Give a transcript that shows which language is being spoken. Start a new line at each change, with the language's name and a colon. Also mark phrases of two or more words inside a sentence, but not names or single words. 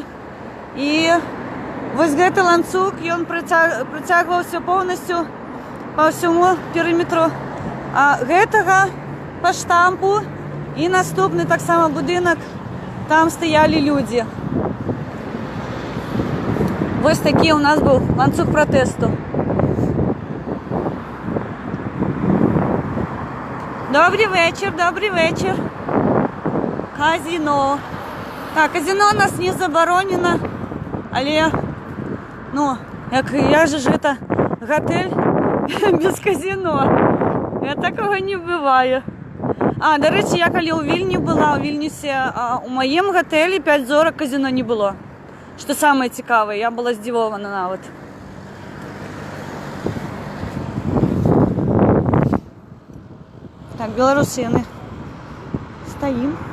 Belarusian: І вось гэты ланцуг, ён прыцягваўся поўнасцю па ўсяму перыметру гэтага паштампу, і наступны таксама будынак, там стаялі людзі. Вось такі у нас быў ланцуг пратэсту.
Russian: Добрый вечер. Казино.
Belarusian: Так, казино у нас не забаронено, але, ну, як же ж это готель без казино? Такого не бывае.
Ukrainian: До речі,
Belarusian: я калі ў Вільні была, у Вільнюсе, у маім гатэлі 5 зорак казино не было. Што самае цікавае, я была здзівована нават. Так, беларусы яны. Стаім.